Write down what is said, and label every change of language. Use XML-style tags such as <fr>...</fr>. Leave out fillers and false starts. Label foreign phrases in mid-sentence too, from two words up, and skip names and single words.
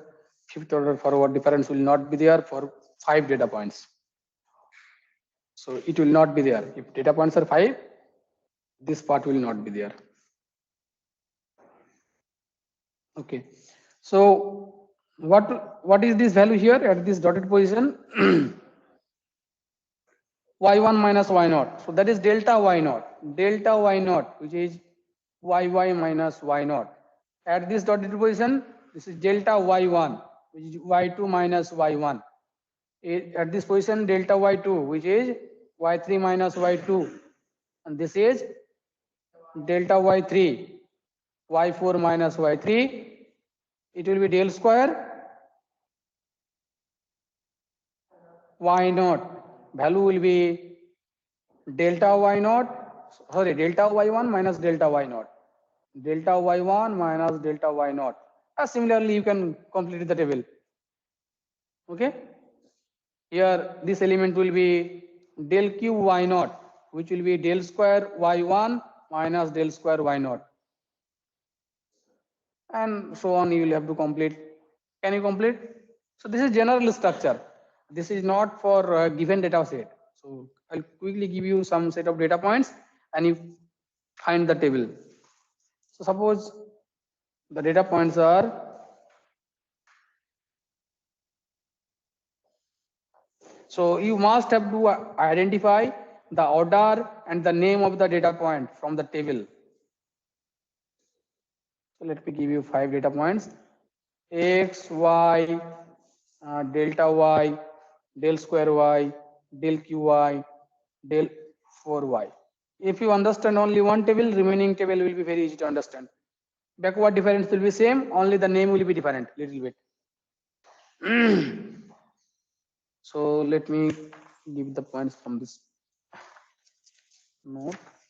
<en>Fifth order forward difference will not be there for 5 data points. So it will not be there. If data points are 5, this part will not be there. Okay. So what is this value here at this dotted position? Y1 minus Y0. So that is delta Y0, which is YY minus Y0. At this dotted position, this is delta Y1, which is Y2 minus Y1. At this position, delta Y2, which is Y3 minus Y2. And this is delta Y3, Y4 minus Y3. It will be del square Y0. Value will be delta Y1 minus delta Y0. Delta Y1 minus delta Y0. Similarly, you can complete the table. Okay. Here, this element will be del cube Y0, which will be del square Y1 minus del square Y0. And so on, you will have to complete. Can you complete? So this is general structure. This is not for a given data set. So I'll quickly give you some set of data points and you find the table. So suppose the data points are So you must have to identify the order and the name of the data point from the table. So let me give you 5 data points: x, y, delta y, del square y, del qy, del 4y. If you understand only one table, remaining table will be very easy to understand. Backward difference will be same, only the name will be different little bit. So let me give the points from this note.</en>